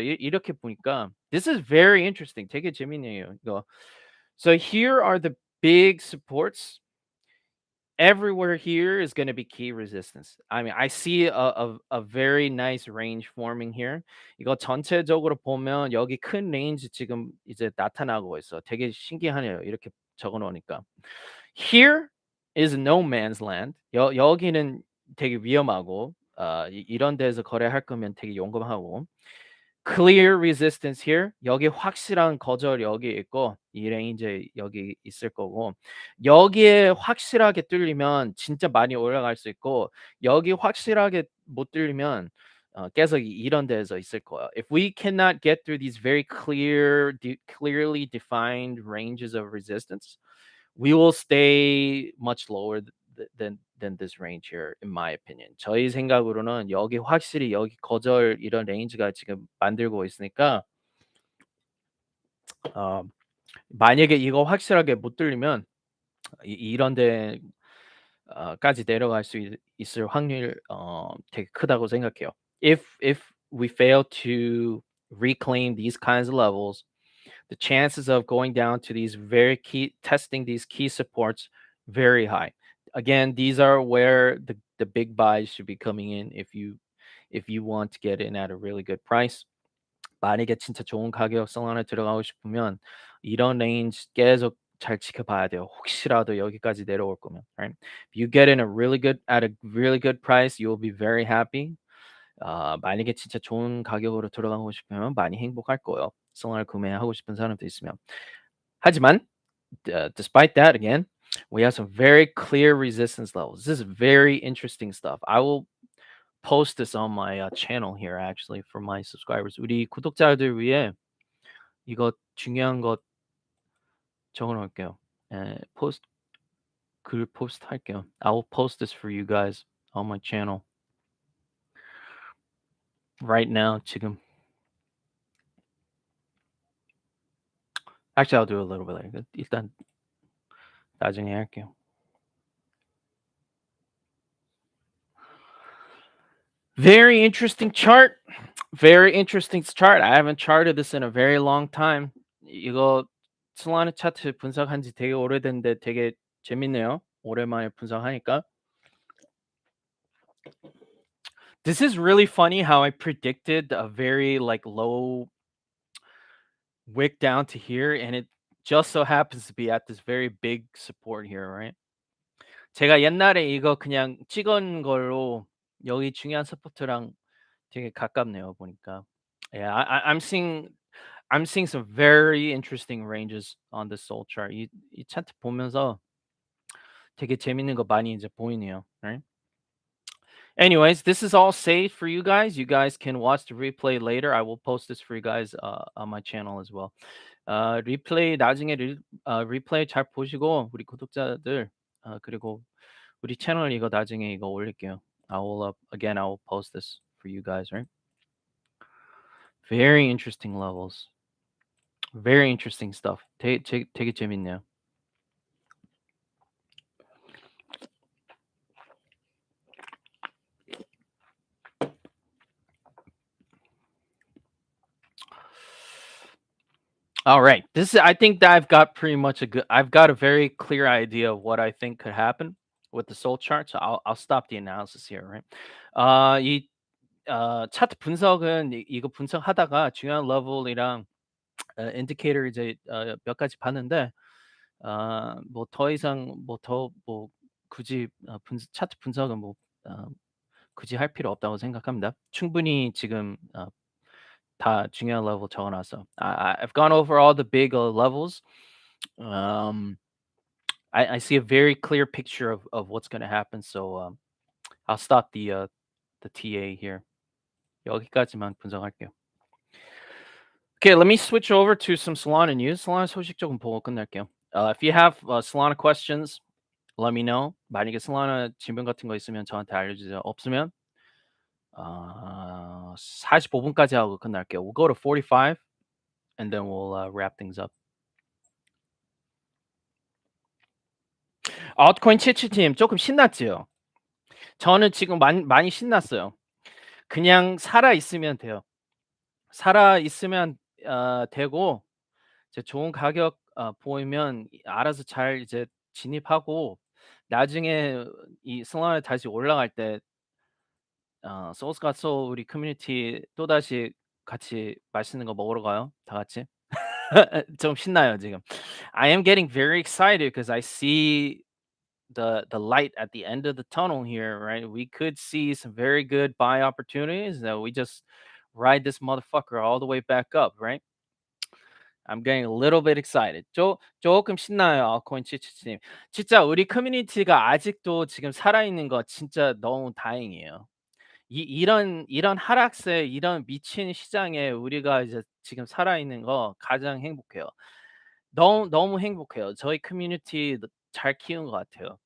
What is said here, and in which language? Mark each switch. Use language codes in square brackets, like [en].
[ko] 이렇게 보니까 [en] this is very interesting. [ko] 되게 재밌네요. 이거. [en] So here are the big supports. Everywhere here is going to be key resistance. I mean, I see a very nice range forming here. [ko] 이거 전체적으로 보면 여기 큰 range 지금 이제 나타나고 있어. 되게 신기하네요. 이렇게 적어 놓으니까. [en] Here is no man's land. [ko] 여기는 되게 위험하고 이런 데서 거래할 거면 되게 용감하고. [en] Clear resistance here. [ko] 여기 확실한 거절 여기 있고 이 레인지 여기 있을 거고 여기에 확실하게 뚫리면 진짜 많이 올라갈 수 있고 여기 확실하게 못 뚫리면 계속 이런 데서 있을 거예요. [en] If we cannot get through these very clearly defined ranges of resistance, we will stay much lower than this range here, in my opinion. [ko] 저희 생각으로는 여기 확실히 여기 거절 이런 레인지가 지금 만들고 있으니까 어, 만약에 이거 확실하게 못 뚫리면 이런 데 까지 내려갈 수 있을 확률 되게 크다고 생각해요. [en] If we fail to reclaim these kinds of levels, the chances of going down to these very key testing these key supports very high. Again, these are where the big buys should be coming in if you want to get in at a really good price. [ko] 만약에 진짜 좋은 가격성 안에 들어가고 싶으면 이런 레인지 계속 잘 지켜봐야 돼요. 혹시라도 여기까지 내려올 거면, right? [en] If you get in a really good at a really good price, you will be very happy. [ko] 만약에 진짜 좋은 가격으로 들어가고 싶으면 많이 행복할 거예요. 성을 구매하고 싶은 사람도 있으면. [en] 하지만 despite that, again, we have some very clear resistance levels. This is very interesting stuff. I will post this on my channel here actually for my subscribers. [ko] 우리 구독자들 위해 이거 중요한 거 적어 놓을게요. 포스트 글 포스트 할게요. [en] I will post this for you guys on my channel right now 지금. Actually, I'll do a little bit later. [ko] 일단 나중에 할게요. [en] Very interesting chart. Very interesting chart. I haven't charted this in a very long time. [ko] 이거 솔라나 차트 분석한 지 되게 오래됐는데 되게 재밌네요. 오랜만에 분석하니까. [en] This is really funny how I predicted a very like low wick down to here and it just so happens to be at this very big support here, right? [ko] 제가 옛날에 이거 그냥 찍은 걸로 여기 중요한 서포트랑 되게 가깝네요 보니까. [en] Yeah, I'm seeing I'm seeing some very interesting ranges on the Soul chart. [ko] 이 차트 보면서 되게 재밌는 거 많이 이제 보이네요. [en] Right? Anyways, this is all saved for you guys. You guys can watch the replay later. I will post this for you guys on my channel as well. [ko] 리플레이 나중에 리플레이 잘 보시고 우리 구독자들 그리고 우리 채널 이거 나중에 이거 올릴게요. [en] I will post this for you guys, right? Very interesting levels. Very interesting stuff. [ko] 되게 재밌네요. [en] All right. I think that I've got a very clear idea of what I think could happen with the soul chart. So I'll stop the analysis here, right? [ko] 이 차트 분석은 이거 분석하다가 중요한 레벨이랑 인디케이터 이제 몇 가지 봤는데 뭐 더 이상 뭐 굳이 차트 분석은 뭐 어 굳이 할 필요 없다고 생각합니다. 충분히 지금 다 중요한 레벨 적어 놨어. [en] I've gone over all the big levels. Um, I see a very clear picture of what's going to happen. So I'll stop the TA here. [ko] 여기까지만 분석할게요. [en] Okay, let me switch over to some Solana news. [ko] Solana 소식 조금 보고 끝낼게요. [en] If you have Solana questions, let me know. [ko] 만약에 Solana 질문 같은 거 있으면 저한테 알려주세요. 없으면 45분까지 하고 끝날게요. [en] We'll go to 45 and then we'll wrap things up. [ko] altcoin 77팀 조금 신났지요? 저는 지금 많이 신났어요. 그냥 살아 있으면 돼요. 살아 있으면 되고 이제 좋은 가격 보이면 알아서 잘 이제 진입하고 나중에 이 솔라나 다시 올라갈 때 소울스갓소울 우리 커뮤니티 또다시 같이 맛있는 거 먹으러 가요. 다 같이. 좀 신나요, 지금. [en] I am getting very excited because I see the light at the end of the tunnel here, right? We could see some very good buy opportunities that we just ride this motherfucker all the way back up, right? I'm getting a little bit excited. [ko] 조금 신나요, 코인 치치님. 진짜 우리 커뮤니티가 아직도 지금 살아있는 거 진짜 너무 다행이에요. 이런 하락세, 이런 미친 시장에 우리가 이제 지금 살아있는 거 가장 행복해요. 너무 행복해요. 저희 커뮤니티 잘 키운 것 같아요.